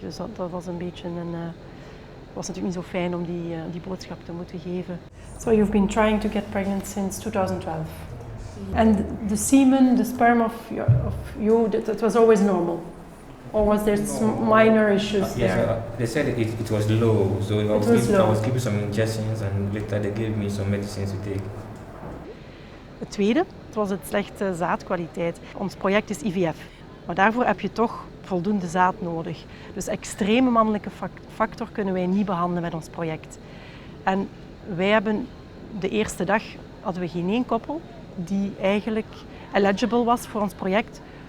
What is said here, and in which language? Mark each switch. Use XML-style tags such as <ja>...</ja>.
<nl>Dus dat was een beetje was natuurlijk niet zo fijn om die boodschap te moeten geven.</nl> <en>So you've been trying to get pregnant since 2012. And the semen, the sperm of you, that was always normal? Or was there minor issues there? They said it was low, so I was given some injections and later they gave me some medicines to take.</en> <nl>Het tweede, het was het slechte zaadkwaliteit. Ons project is IVF, maar daarvoor heb je toch voldoende zaad nodig. Dus extreme mannelijke factor kunnen wij niet behandelen met ons project. En wij hebben de eerste dag hadden we geen één koppel die eigenlijk eligible was voor ons project.</nl>